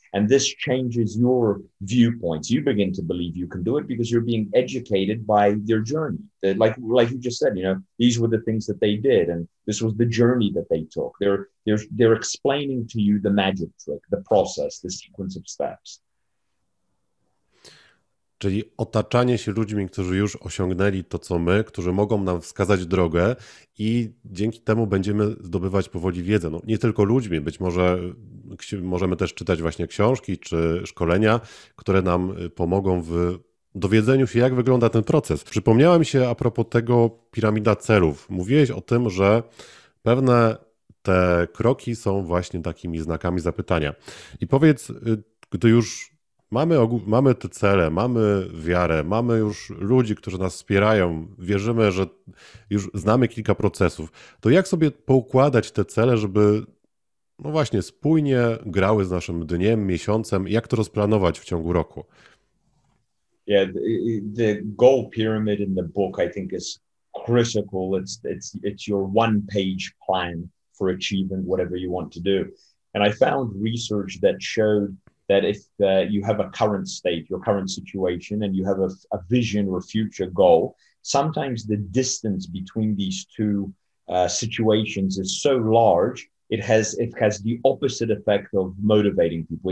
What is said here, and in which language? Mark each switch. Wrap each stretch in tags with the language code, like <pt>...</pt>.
<en>And this changes your viewpoints. You begin to believe you can do it because you're being educated by their journey. Like you just said, these were the things that they did, and this was the journey that they took. They're explaining to you the magic trick, the process, the sequence of steps.</en> <pl>Czyli otaczanie się ludźmi, którzy już osiągnęli to, co my, którzy mogą nam wskazać drogę i dzięki temu będziemy zdobywać powoli wiedzę. No, nie tylko ludźmi, być może możemy też czytać właśnie książki czy szkolenia, które nam pomogą w dowiedzeniu się, jak wygląda ten proces. Przypomniała mi się a propos tego piramida celów. Mówiłeś o tym, że pewne te kroki są właśnie takimi znakami zapytania. I powiedz, gdy już mamy te cele, mamy wiarę, mamy już ludzi, którzy nas wspierają, wierzymy, że już znamy kilka procesów, to jak sobie poukładać te cele, żeby no właśnie spójnie grały z naszym dniem, miesiącem, jak to rozplanować w ciągu roku?</pl> <en>Yeah, the goal pyramid in the book, I think, is critical. It's your one-page plan for achieving whatever you want to do. And I found research that showed that if you have a current state, your current situation, and you have a vision or future goal, sometimes the distance between these two situations is so large, it has the opposite effect of motivating people.</en>